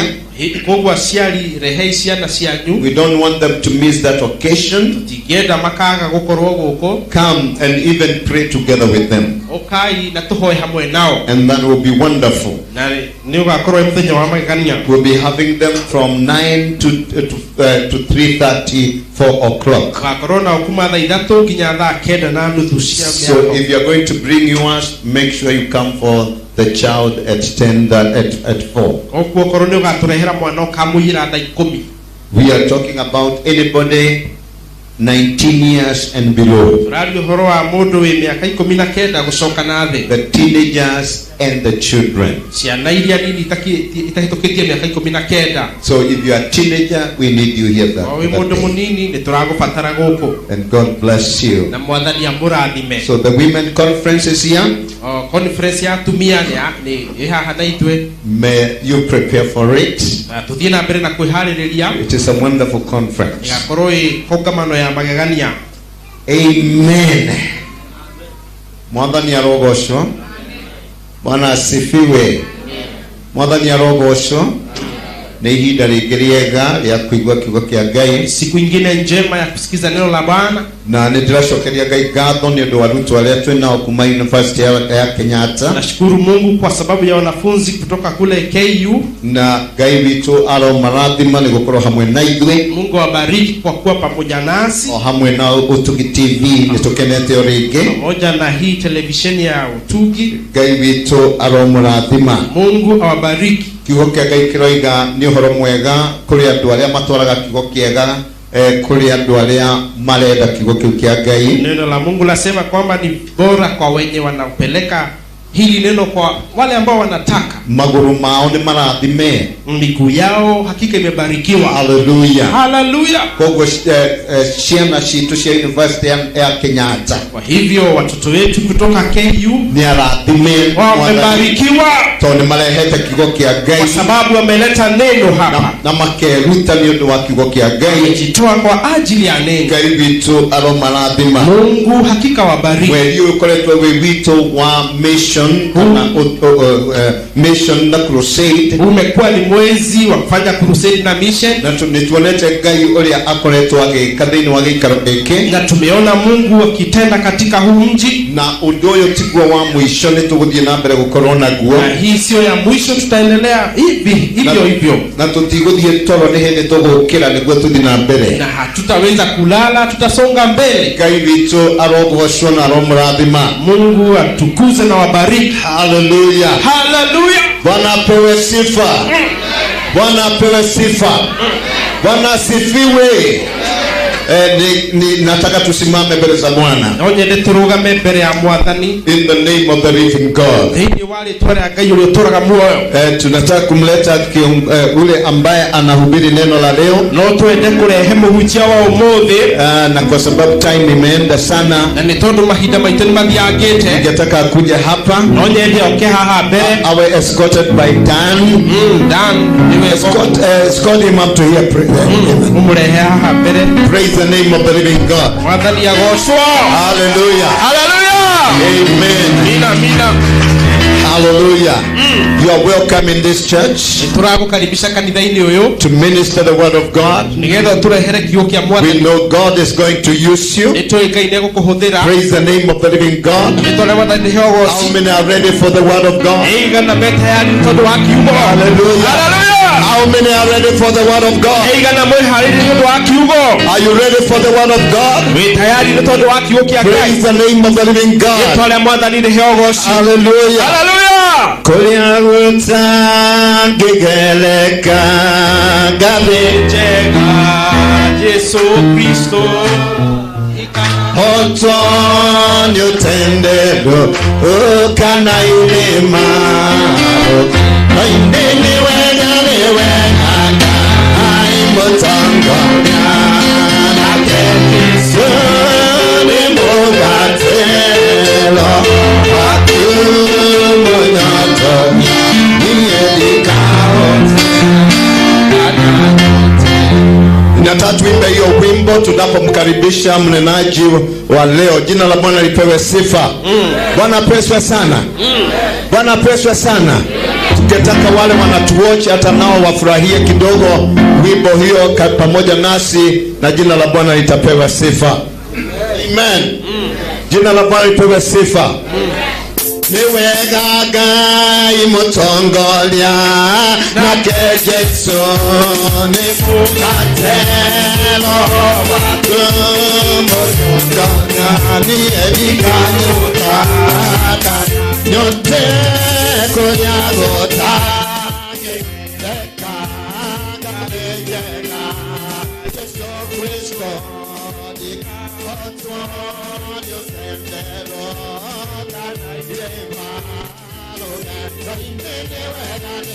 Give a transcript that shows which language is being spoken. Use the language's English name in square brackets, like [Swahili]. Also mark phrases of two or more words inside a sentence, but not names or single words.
[Kikuyu] Koguo aciari rehei ciana cianyu, [English] We don't want them to miss that occasion. [Kikuyu] tingĩenda makaga gũkorwo gũkũ. [English] Come and even pray together with them, [Kikuyu] Ũkai na tũhoe hamwe nao, [English] and that will be wonderful. [Kikuyu] na nĩ ũgakorwo mũthenya wa magegania. [English] We'll be having them from 9 to 3:30, 4 o'clock. [Kikuyu] Ũgakorwo nao kuma thaa ithatũ nginya thaa kenda na nuthu cia [English] So [Kikuyu] mĩaraho. [English] if you're going to bring yours, make sure you come for the child at 10, at 4. [Kikuyu] Koguo korwo nĩ ũgatũrehera mwana ũkamũiyĩra thaa 10. [English] We are talking about anybody 19 years and below. [Kikuyu] Tũraria ũhoro wa mũndũ wĩ mĩaka 19 gũcoka na thĩ, [English] The teenagers and the children. [Kikuyu] ciana iria nini itahĩtũkĩtie mĩaka 19. [English] So if you are a teenager, we need you here that, [Kikuyu] O wĩ [English] that [Kikuyu] mũndũ [English] day. [Kikuyu] mũnini nĩ tũragũbatara gũkũ, [English] And God bless you. [Kikuyu] na mwathani amũrathime. [English] So the women conference is here. [Kikuyu] Conference ya atumia nĩ ĩ haha na ithuĩ, [English] May you prepare for it. [Kikuyu] na tũthiĩ na mbere na kwĩharĩrĩria. [English] It is a wonderful conference. [Kikuyu] Ĩgakorwo ĩ kongamano ya magegania. Amen. Mwathani arogocwo. [Swahili] Bwana asifiwe. [Kikuyu] Mwathani arogocwo. Nĩ ihinda rĩngĩ rĩega rĩa kũigua kiugo kĩa Ngai, [Swahili] Siku ingine njema ya kusikiza neno la Bwana, [Kikuyu] na nĩ ndĩracokeria Ngai ngatho nĩ ũndũ wa arutwo arĩa twĩ nao kuma University ya Kenyatta, [Swahili] nashukuru Mungu kwa sababu ya wanafunzi kutoka kule KU. [Kikuyu] na Ngai witũ aromarathima nĩ gũkorwo hamwe na ithuĩ, [Swahili] Mungu awabariki kwa kuwa pamoja nasi, [Kikuyu] o hamwe na Ũtugi TV nĩ tũkenete o rĩngĩ. [Swahili] pamoja na hii televisheni ya Utugi. [Kikuyu] Ngai witũ aromũrathima. [Swahili] Mungu awabariki. [Kikuyu] Kiugo kĩa Ngai kĩroiga nĩ ũhoro mwega kũrĩ andũ arĩa matwaraga kiugo kĩega, kũrĩ andũ arĩa marenda kiugo kĩu kĩa Ngai. [Swahili] Neno la Mungu lasema kwamba ni bora kwa wenye wanaopeleka hili neno kwa wale ambao wanataka. [Kikuyu] Magũrũ mao nĩ marathime. [Swahili] Miguu yao hakika imebarikiwa. Hallelujah. Haleluya. [Kikuyu] Koguo ciana citũ cia University ya Kenyatta [Swahili] Kwa hivyo watoto wetu kutoka KU [Kikuyu] nĩ arathime, [Swahili] wamebarikiwa [Kikuyu] tondũ nĩ marehete kiugo kĩa [Swahili] kwa [Kikuyu] Ngai [Swahili] sababu wameleta neno hapa, [Kikuyu] na makeruta nĩ ũndũ wa kiugo kĩa Ngai. [Swahili] wamejitoa kwa ajili ya neno. [Kikuyu] Ngai witũ aromarathima. [Swahili] Mungu hakika wabariki. [Kikuyu] Mweri ũyũ ũkoretwo wĩ witũ wa mission, kana mission na crusade, [Swahili] Umekuwa ni mwezi wa kufanya crusade na mission, [Kikuyu] na nĩtuonete Ngai ũrĩa akoretwo agĩka thĩinĩ wa gĩikaro gĩkĩ, [Swahili] na tumeona Mungu akitenda katika huu mji, [Kikuyu] na ũndũ ũyũ tiguo wa mũico, nĩ tũgũthiĩ na mbere gũkorwo naguo, [Swahili] na hii sio ya mwisho, tutaendelea hivyo hivyo, [Kikuyu] na tũtigũthiĩ toro nĩ hĩndĩ tũgũkĩra nĩguo tũthiĩ na mbere. [Swahili] na hatutaweza kulala, tutasonga mbele. [Kikuyu] Ngai witũ arogocwo na aromũrathima. [Swahili] Mungu atukuze na wabariki. Hallelujah. Haleluya. Bwana apewe sifa. Bwana apewe sifa. Bwana asifiwe. Nataka tusimame mbele za Bwana. [Kikuyu] Nonyende turugame mbere ya Mwathani [English] In the name of the living God. [Kikuyu] thĩinĩ wa rĩĩtwa rĩa Ngai ũrĩa ũtũũraga muoyo. [Swahili] Tunataka kumleta ule ambaye anahubiri neno la leo, [Kikuyu] No twende kũrehe mũhunjia wa ũmũthĩ, [Swahili] na kwa sababu time imeenda sana, [Kikuyu] na nĩ tondũ mahinda maitũ nĩ mathiangĩte, [Swahili] ningetaka kuja hapa [Kikuyu] no nyende oke haha mbere. [Swahili] awe [English] escorted by [Swahili] Dan. [Kikuyu] Dan niwe [English] Escort him up to here. [Kikuyu] mũmũrehe haha mbere. [English] Praise the name of the living God. [Kikuyu] Mwathani agocwo. Hallelujah. Haleluya. Amen. Mina mina. Hallelujah. [English] You are welcome in this church [Kikuyu] Tũragũkaribisha kanitha-inĩ ũyũ [English] to minister the word of God. [Kikuyu] nĩgetha tũrehere kiugo kĩa [English] We [Kikuyu] Mwathani. [English] know God is going to use you. [Kikuyu] Nĩ tũĩ Ngai nĩ egũkũhũthĩra. [English] Praise the name of the living God. [Kikuyu] Nĩ tondũ Mwathani nĩhe ũgooci. [English] How many are ready for the word of God? [Kikuyu] Ĩigana me tayari nĩ tondũ wa kiugo. Hallelujah. Haleluya. [English] How many are ready for the word of God? [Kikuyu] Eigana mwihariri nĩ ũndũ wa kiugo. [English] Are you ready for the word of God? [Kikuyu] Wĩ tayari nĩ tondũ wa kiugo kĩa Ngai. [English] Praise the name of the living God. [Kikuyu] Rĩĩtwa rĩa Mwathani rĩheo ũgooci. Hallelujah. Hallelujah. Kuria gũtangigeleka ngathĩ Njega Yesu Kristo. Hoto nĩ ũtendero ũkana irĩma Kainde nĩ wega Ngai mũtongoria nake Jesũ nĩ mũgatĩro waku mũnyotoria niĩ [Swahili] Nataka tuimbe hiyo wimbo tunapomkaribisha mnenaji wa leo. Jina la Bwana lipewe sifa. Bwana peswe sana. Bwana peswe sana. Tungetaka wale wanatuwatch hata nao wafurahie kidogo wimbo hiyo pamoja nasi, na jina la Bwana litapewa sifa. Amen. Jina la Bwana lipewe sifa. [Kikuyu] Niwega Ngai mũtongoria nake Jesũ nĩ mũgatĩro waku mũtongoria niĩ ndikanyũrũka nyote kũrĩa gũtangĩgereka Ngai njega Jesũ Kristo ndikahotwo nĩ ũtendero kana irĩma Kainde nĩ wega